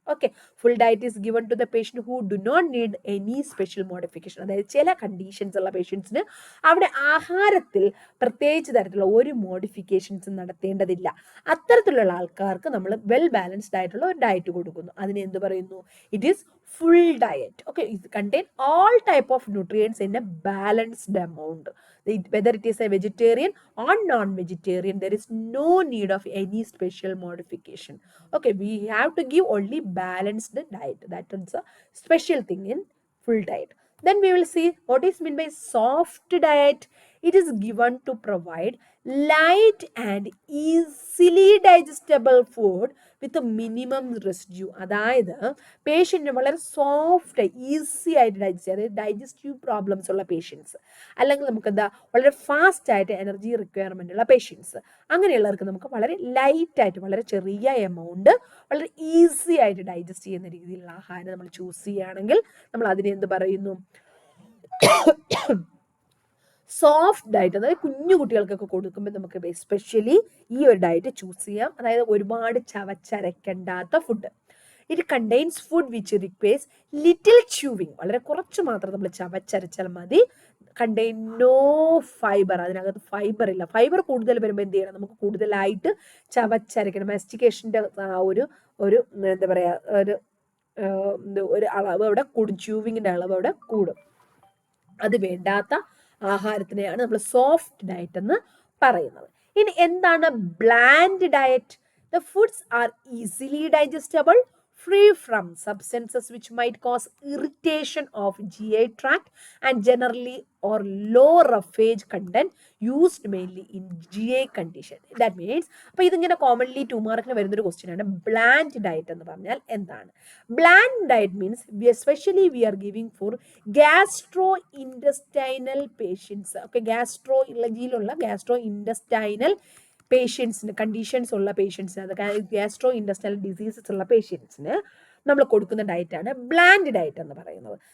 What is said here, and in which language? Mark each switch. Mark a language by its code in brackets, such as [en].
[en] Okay, full diet is given to the patient who do not need any special modification. [ml] അതായത് ചില conditions ഉള്ള പേഷ്യൻസിന് അവിടെ ആഹാരത്തിൽ പ്രത്യേകിച്ച് തരത്തിലുള്ള ഒരു മോഡിഫിക്കേഷൻസും നടത്തേണ്ടതില്ല. അത്തരത്തിലുള്ള ആൾക്കാർക്ക് നമ്മൾ വെൽ ബാലൻസ്ഡ് ആയിട്ടുള്ള ഒരു ഡയറ്റ് കൊടുക്കുന്നു. അതിനെ എന്ത് പറയുന്നു? [en] It is full diet. Okay, it contain all type of nutrients in a balanced amount. Whether it is a vegetarian or non-vegetarian, there is no need of any special modification. Okay, we have to give only balanced diet. That is a special thing in full diet. Then we will see what is meant by soft diet. It is given to provide light and easily digestible food with a minimum residue. [ml] അതായത് പേഷ്യൻറ്റിന് വളരെ soft easy ആയിട്ട് digest ചെയ്യാം. അതായത് digestive problems ഉള്ള patients, അല്ലെങ്കിൽ നമുക്ക് എന്താ വളരെ ഫാസ്റ്റ് ആയിട്ട് എനർജി റിക്വയർമെൻ്റ് ഉള്ള പേഷ്യൻസ്, അങ്ങനെയുള്ളവർക്ക് നമുക്ക് വളരെ ലൈറ്റായിട്ട് വളരെ ചെറിയ എമൗണ്ട് വളരെ ഈസി ആയിട്ട് ഡൈജസ്റ്റ് ചെയ്യുന്ന രീതിയിലുള്ള ആഹാരം നമ്മൾ ചൂസ് ചെയ്യുകയാണെങ്കിൽ നമ്മൾ അതിനെ എന്ത് പറയുന്നു? Soft diet. അതായത് കുഞ്ഞു കുട്ടികൾക്കൊക്കെ കൊടുക്കുമ്പോൾ നമുക്ക് എസ്പെഷ്യലി ഈ ഒരു ഡയറ്റ് ചൂസ് ചെയ്യാം. അതായത് ഒരുപാട് ചവച്ചരയ്ക്കേണ്ടാത്ത food. [en] It contains food which requires little chewing. [ml] വളരെ കുറച്ച് മാത്രം നമ്മൾ ചവച്ചരച്ചാൽ മതി. [en] Contain no fibre. [ml] അതിനകത്ത് ഫൈബർ ഇല്ല. ഫൈബർ കൂടുതൽ വരുമ്പോൾ എന്ത് ചെയ്യണം? നമുക്ക് കൂടുതലായിട്ട് ചവച്ചരയ്ക്കണം. മാസ്റ്റിക്കേഷൻ്റെ ഒരു എന്താ പറയുക, ഒരു അളവ് അവിടെ കൂടും. ച്യൂവിങ്ങിൻ്റെ അളവ് അവിടെ കൂടും. അത് വേണ്ടാത്ത ആഹാരത്തിനെയാണ് നമ്മൾ സോഫ്റ്റ് ഡയറ്റ് എന്ന് പറയുന്നത്. ഇനി എന്താണ് blend diet? [en] The foods are easily digestible, free from substances which might cause irritation of GI tract and generally or low roughage content used mainly in GI condition. That means [ml] അപ്പോൾ ഇതിങ്ങനെ commonly 2 മാർക്കിന് വരുന്നൊരു question ആണ്. Blend diet എന്ന് പറഞ്ഞാൽ എന്താണ്? [en] Bland diet means especially we are giving for gastrointestinal patients. [ml] Okay, gastro intestinal പേഷ്യൻസിന്, conditions ഉള്ള പേഷ്യൻസിന്, അത് ഗ്യാസ്ട്രോ ഇൻഡസ്റ്റൈനൽ ഡിസീസസ് ഉള്ള പേഷ്യൻസിന് നമ്മൾ കൊടുക്കുന്ന ഡയറ്റാണ് ബ്ലാൻഡ് ഡയറ്റ് എന്ന് പറയുന്നത്.